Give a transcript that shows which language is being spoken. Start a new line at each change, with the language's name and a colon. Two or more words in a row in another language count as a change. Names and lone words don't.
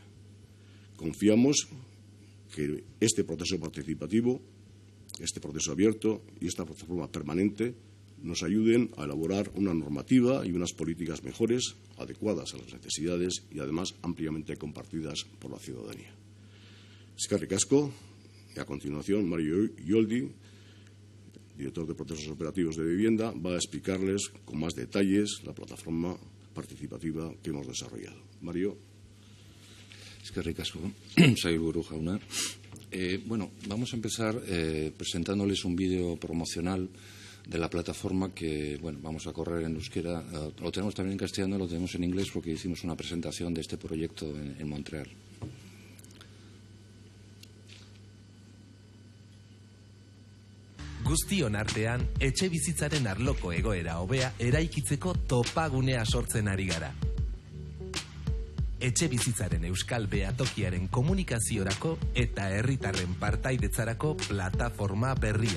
Spanish: Confiamos que este proceso participativo, este proceso abierto y esta plataforma permanente nos ayuden a elaborar una normativa y unas políticas mejores, adecuadas a las necesidades y además ampliamente compartidas por la ciudadanía.
Basque: Eskerrik asko,
Spanish: y a continuación Mario Ioldi, director de Procesos Operativos de Vivienda, va a explicarles con más detalles la plataforma participativa que hemos desarrollado. Mario.
Basque: Eskerrik asko, sailburu jauna.
Spanish: Bueno, vamos a empezar presentándoles un vídeo promocional de la plataforma que, bueno, vamos a correr en euskera. Lo tenemos también en castellano, lo tenemos en inglés porque hicimos una presentación de este proyecto en Montreal.
Basque: Guztion artean, etxebizitzaren arloko egoera hobea eraikitzeko topagunea sortzen ari gara. Etxebizitzaren euskal behatokiaren komunikaziorako eta herritarren partaidetzarako plataforma berria.